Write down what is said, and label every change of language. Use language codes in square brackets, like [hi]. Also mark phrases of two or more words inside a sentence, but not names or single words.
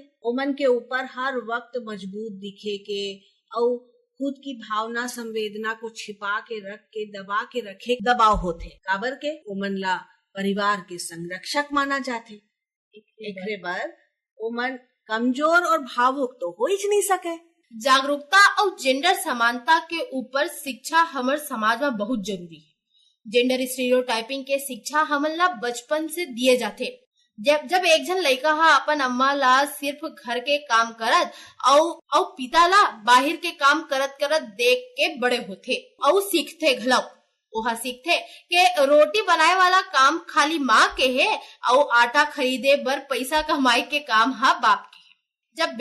[hne] ओमन के ऊपर हर वक्त मजबूत दिखे के और खुद की भावना संवेदना को छिपा के रख के दबा के रखे दबाव होते। काबर के ओमन ला परिवार के संरक्षक माना जाते। एकरे बर ओमन कमजोर और भावुक तो हो ही नहीं सके। जागरूकता और जेंडर समानता के ऊपर शिक्षा हमारे समाज में बहुत जरूरी है। जेंडर स्टीरियोटाइपिंग के शिक्षा हमन ला बचपन से दिए जाते जब एक जन लड़का हा अपन अम्मा ला सिर्फ घर के काम करत औ पिता ला बाहर के काम करत करत देख के बड़े होथे औ सीखथे घलौ। ओहा सीखथे के रोटी बनाए वाला काम खाली माँ के है और आटा खरीदे बर पैसा कमाई के काम हा बाप के है।